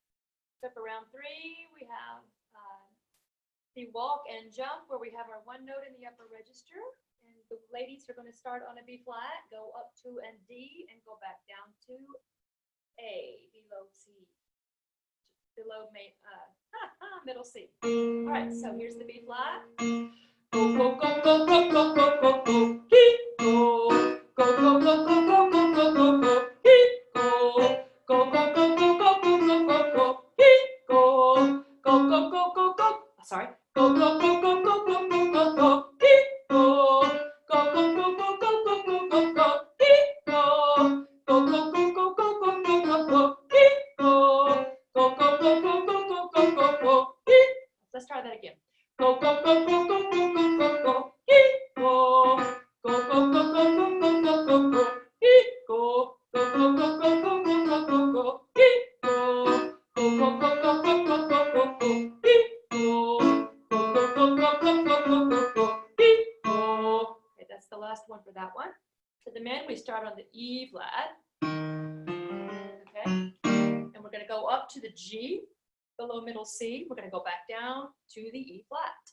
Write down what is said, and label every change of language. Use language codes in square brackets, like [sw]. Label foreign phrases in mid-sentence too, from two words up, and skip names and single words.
[en] Step around 3, we have the walk and jump, where we have our one note in the upper register. And the ladies are going to start on a B flat, go up to a D, and go back down to A, below C, below middle C. All right, so here's the B flat. Go, go, go, go, go, go, go, go, go, keep go. Go, go, go, go, go, go, go, go, go, keep go. Go, go, go, go, go, go, go, go, go, keep go. Go, go, go, go, go. Sorry. Go, go, go, go, go, go, go, go, go, keep go. Go, go, go, go, go, go, go, go, go, keep go. Go, go, go, go, go, go, go, go, go, keep go. Go, go, go, go, go, go, go, go, go, keep. Let's try that again. Go, go, go, go, go, go, go, go, go, keep go. Go, go, go, go, go, go, go, go, go, keep go. Go, go, go, go, go, go, go, go, go, keep go. Go, go, go, go, go, go, go, go, go, keep go. Go, go, go, go, go, go, go, go, go, keep go. Okay, that's the last one for that one. For the men, we start on the E flat. Okay, and we're going to go up to the G, below middle C. We're going to go back down to the E flat.